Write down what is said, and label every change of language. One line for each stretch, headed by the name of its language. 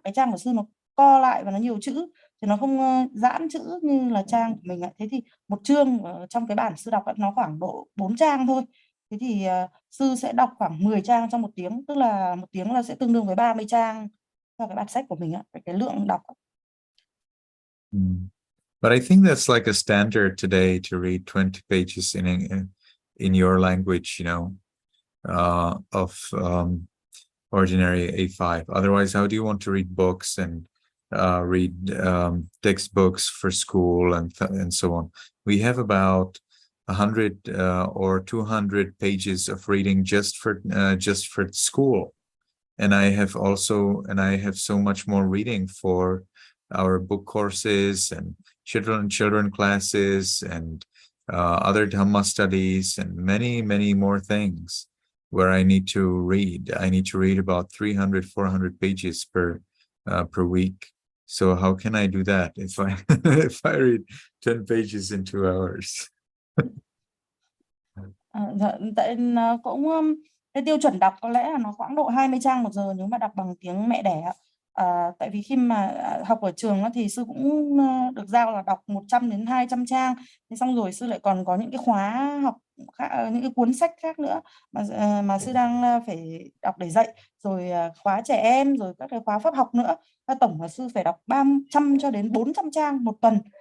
Vietnamese: Cái trang của sư nó co lại và nó nhiều chữ thì nó không giãn chữ như là trang của mình ạ. Thế thì một chương trong cái bản sư đọc nó khoảng độ 4 trang thôi. Thế thì sư sẽ đọc khoảng 10 trang trong 1 tiếng, tức là 1 tiếng là sẽ tương đương với 30 trang cho cái bản sách của mình ạ, cái lượng đọc.
English: But I think that's like a standard today to read 20 pages in your language, you know, of ordinary A5. Otherwise, how do you want to read books and read textbooks for school and so on? We have about 100 or 200 pages of reading just for school, and I have so much more reading for our book courses and children classes and other Dhamma studies and many more things where I need to read. I need to read about 300, 400 pages per week. So how can I do that if I read 10 pages in 2 hours?
Vietnamese: Tại nó cũng cái tiêu chuẩn đọc có lẽ là nó khoảng độ 20 trang 1 giờ nếu mà đọc bằng tiếng mẹ đẻ. Tại vì khi mà học ở trường thì sư cũng được giao là đọc 100 đến 200 trang. Thế xong rồi sư lại còn có những cái khóa học khác, những cái cuốn sách khác nữa mà sư đang phải đọc để dạy, rồi khóa trẻ em, rồi các cái khóa pháp học nữa. Tổng là sư phải đọc 300 cho đến 400 trang 1 tuần.